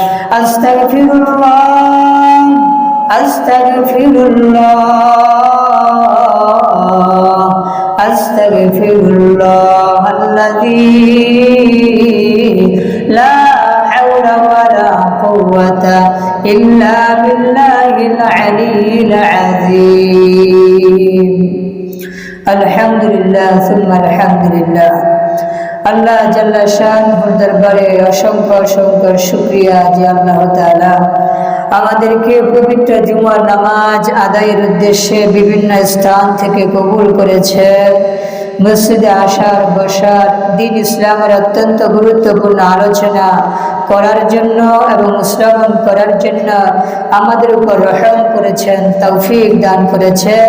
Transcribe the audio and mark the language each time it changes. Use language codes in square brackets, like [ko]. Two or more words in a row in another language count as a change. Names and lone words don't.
[ar] أستغفر الله الذي لا حول ولا قوة إلا بالله العلي العظيم. الحمد لله ثم الحمد لله. [bn] अल्लाह [ar] جل شأنه [bn] দরবারে অসংখ্য অসংখ্য শুকরিয়া যে আল্লাহ তাআলা আমাদেরকে পবিত্র জুমার নামাজ আদায়ের উদ্দেশ্যে বিভিন্ন স্থান থেকে কবুল করেছেন। মসজিদে আসার বসার দিন ইসলামের অত্যন্ত গুরুত্বপূর্ণ আলোচনা করার জন্য এবং শ্রবণ করার জন্য আমাদের উপর রহম করেছেন, তৌফিক দান করেছেন।